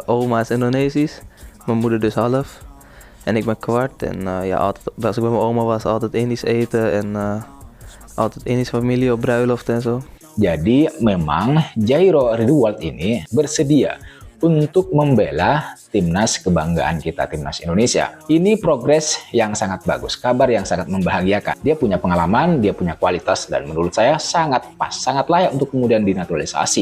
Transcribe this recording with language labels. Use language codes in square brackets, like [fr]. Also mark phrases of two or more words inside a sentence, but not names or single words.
[nl] Thomas Indonesisch. Mijn moeder dus half. En ik ben kwart. En ja, altijd, als ik bij mijn oma was, altijd Indisch eten. En altijd Indische familie op bruiloft en zo. [id] Jadi memang Jairo Ridwan ini bersedia untuk membela timnas kebanggaan kita, timnas Indonesia. Ini progres yang sangat bagus, kabar yang sangat membahagiakan. Dia punya pengalaman, dia punya kualitas, dan menurut saya sangat pas, sangat layak untuk kemudian dinaturalisasi.